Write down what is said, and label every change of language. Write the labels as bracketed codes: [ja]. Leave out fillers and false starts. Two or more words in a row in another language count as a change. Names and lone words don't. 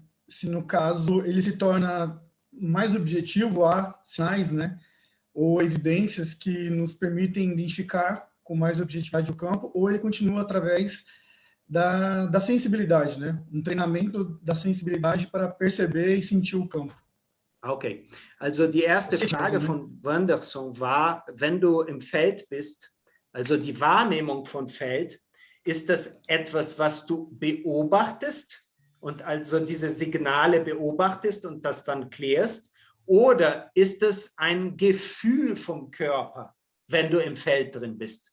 [pt] Se, no caso, ele se torna mais objetivo, há sinais, né? Ou evidências que nos permitem identificar com mais objetividade o campo, ou ele continua através da sensibilidade, né? Um treinamento da sensibilidade para perceber e sentir o campo. [de] Okay, also die erste Frage von Wanderson war, wenn du im Feld bist, also die Wahrnehmung von Feld, ist das etwas, was du beobachtest und also diese Signale beobachtest und das dann klärst, oder ist es ein Gefühl vom Körper, wenn du im Feld drin bist?